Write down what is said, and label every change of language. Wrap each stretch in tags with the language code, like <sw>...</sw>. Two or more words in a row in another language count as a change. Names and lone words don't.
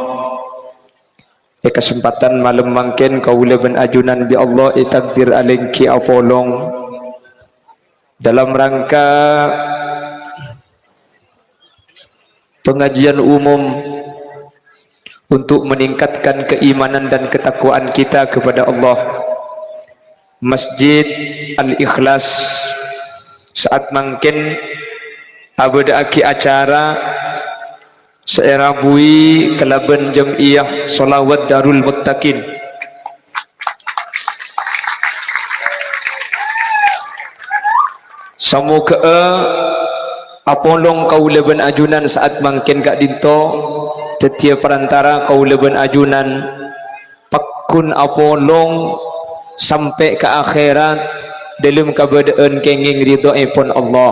<mad>Kesempatan malam mangken kaula ben ajunan bi Allah takdir alengki apolong</mad> <id>dalam rangka pengajian umum untuk meningkatkan keimanan dan ketakwaan kita kepada Allah.</id> <mad>Masjid Al-Ikhlas saat mangken abada aki acara seerabui kelaban Jam'iyah Solawat Darul Muttaqin. Semoga apolong kaula ben ajunan saat mangken kak dinto tetia perantara kaula ben ajunan pakun apolong</mad> <id>sampai ke akhirat dalam keadaan</id> <mad>kenging ridhoipun Allah.</mad>